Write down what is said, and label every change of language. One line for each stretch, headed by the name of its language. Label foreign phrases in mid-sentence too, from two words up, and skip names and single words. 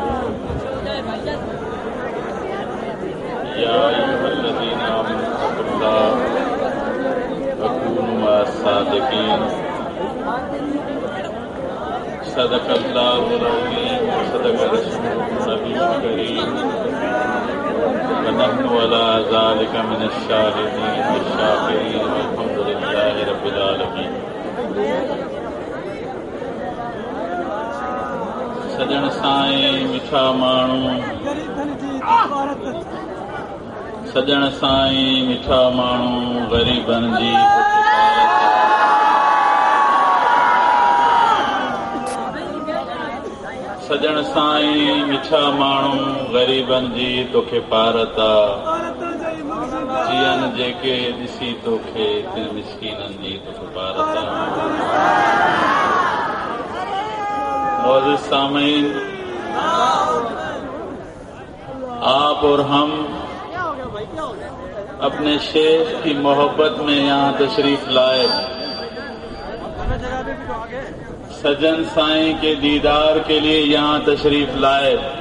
Arabic: یا ایھا الذین آمنوا اتقوا اللہ وکونوا مع الصادقین. صدق اللہ العظیم وصدق رسولہ النبی الکریم ونحن علی ذلک من الشاہدین والشاکرین والحمد للہ رب العالمین.
Sindhi: سجن سائیں میٹھا ماण्هو، سجن سائیں میٹھا ماण्هو غریبن جی سجن سائیں میٹھا ماण्هو غریبن جی توکے پارتا جیئن جيڪي ڏسي توکي تن مسڪينن جي توکے پارتا.
Urdu: معزز سامعین، آپ اور ہم اپنے شیخ کی محبت میں یہاں تشریف لائے، سجن سائیں کے دیدار کے لیے یہاں تشریف لائے.